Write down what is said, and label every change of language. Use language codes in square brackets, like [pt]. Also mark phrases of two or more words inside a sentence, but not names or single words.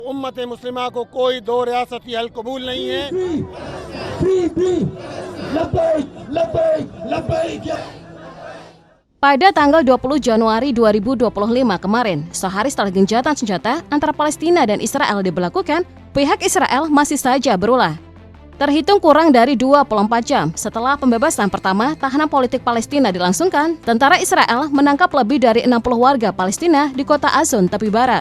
[ur] امت مسلمہ کو کوئی دو ریاستی حل قبول نہیں ہے. [id] Pada tanggal 20 Januari 2025 kemarin, sehari setelah gencatan senjata antara Palestina dan Israel diberlakukan, pihak Israel masih saja berulah. Terhitung kurang dari 24 jam setelah pembebasan pertama tahanan politik Palestina dilangsungkan, tentara Israel menangkap lebih dari 60 warga Palestina di kota Azon, tepi barat.